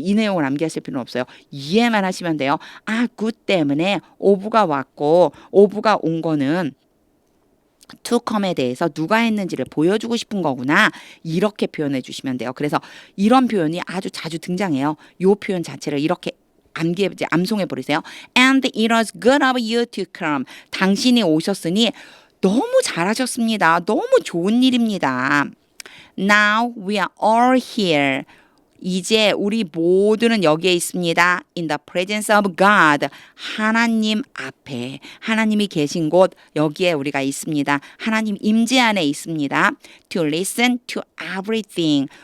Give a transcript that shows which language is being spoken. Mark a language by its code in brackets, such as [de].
[ko] 이 내용을 암기하실 필요는 없어요. 이해만 하시면 돼요. 굿 때문에 of가 왔고 of가 온 거는 to come에 대해서 누가 했는지를 보여주고 싶은 거구나. 이렇게 표현해 주시면 돼요. 그래서 이런 표현이 아주 자주 등장해요. 요 표현 자체를 이렇게 암송해 버리세요. [en] And it was good of you to come. [ko] 당신이 오셨으니 너무 잘하셨습니다. 너무 좋은 일입니다. [en] Now we are all here. [ko] 이제 우리 모두는 여기에 있습니다. [en] In the presence of God. [ko] 하나님 앞에. 하나님이 계신 곳 여기에 우리가 있습니다. 하나님 임재 안에 있습니다. [en] To listen to everything.